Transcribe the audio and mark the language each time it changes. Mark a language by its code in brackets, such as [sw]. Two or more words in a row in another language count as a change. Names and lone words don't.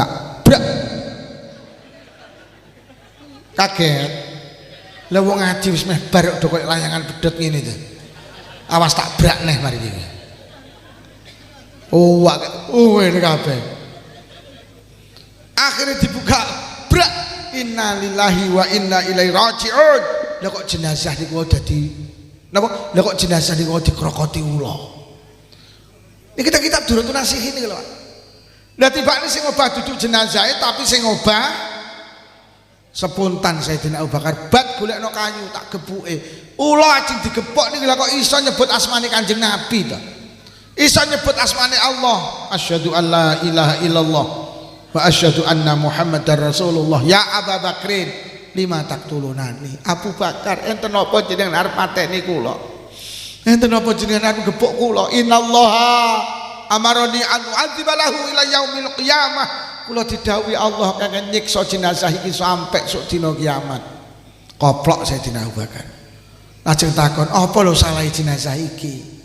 [jv] Brak. Kaget. Lah wong ngaji wis meh bar kok koyo layangan pedhot ngene to. Awas tak brak neh mari iki. Ini kabeh. [id] Akhirnya dibuka, [ar] brak, إنا لله وإنا إليه راجعون. [jv] Lah kok jenazah niku dadi napa? Lah kok jenazah niku dikrokoti ula. [id] Ini kita [jv] durung nasihin iki lho, Pak. Lah tibane sing obah duduk jenazahe tapi sing obah spontan Sayyidina Abu Bakar, "Bat golekno kayu tak gebuke." Ula ajeng digepok niki lha kok iso nyebut asmane Kanjeng Nabi to. Iso nyebut asmane Allah, [ar] أشهد أن لا إله إلا الله وأشهد أن محمدا رسول الله. يا أبا بكر لم تقتلني. [jv] Abu Bakar, enten napa jenengan arep mateni kula? Enten napa jenengan arep gepuk kula? [ar] إن الله أمرني أن أعذبه إلى يوم القيامة. [jv] Kula didhawuhi Allah kangge nyiksa jenazah iki sampai sok dina kiamat. Koplok Sayyidina Abu Bakar. Lajeng takon, "Apa lho salah jenazah iki?"